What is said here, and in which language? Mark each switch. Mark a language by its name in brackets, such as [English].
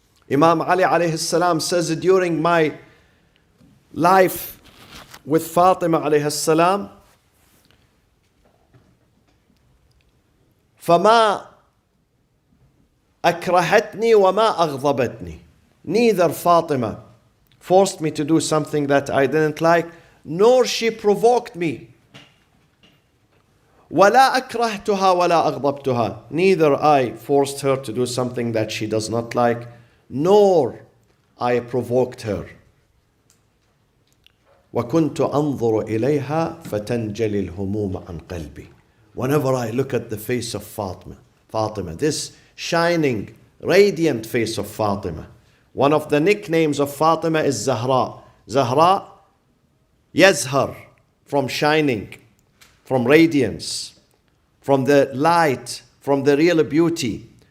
[English] Imam Ali alayhi salam says, during my life with Fatima alayhi salam, [Arabic] فما أكرهتني وما أغضبتني. [English] Neither Fatima forced me to do something that I didn't like, nor she provoked me. [Arabic] ولا أكرهتها ولا أغضبتها. [English] Neither I forced her to do something that she does not like, nor I provoked her. [Arabic] وكنت أنظر إليها فتنجلي الهموم عن قلبي. [English] Whenever I look at the face of Fatima, this shining, radiant face of Fatima. One of the nicknames of Fatima is Zahra. Zahra, yazhar, from shining, from radiance, from the light, from the real beauty.